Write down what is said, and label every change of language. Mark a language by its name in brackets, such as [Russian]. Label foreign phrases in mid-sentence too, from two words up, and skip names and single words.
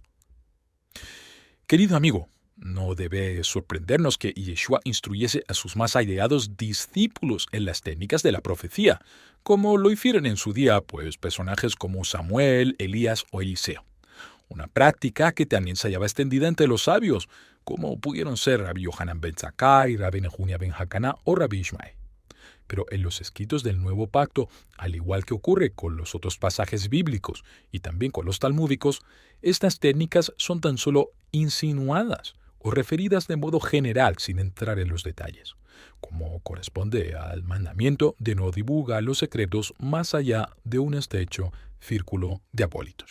[Spanish] Querido amigo, no debe sorprendernos que Yeshua instruyese a sus más allegados discípulos en las técnicas de la profecía, como lo hicieron en su día personajes como Samuel, Elías o Eliseo. Una práctica que también se hallaba extendida entre los sabios, como pudieron ser Rabbi Yohanan ben Zakkai, Rabbi Nehunia ben Hakaná o Rabbi Ishmael. Pero en los escritos del Nuevo Pacto, al igual que ocurre con los otros pasajes bíblicos y también con los talmúdicos, estas técnicas son tan solo insinuadas o referidas de modo general sin entrar en los detalles, como corresponde al mandamiento de no divulgar los secretos más allá de un estrecho círculo de acólitos.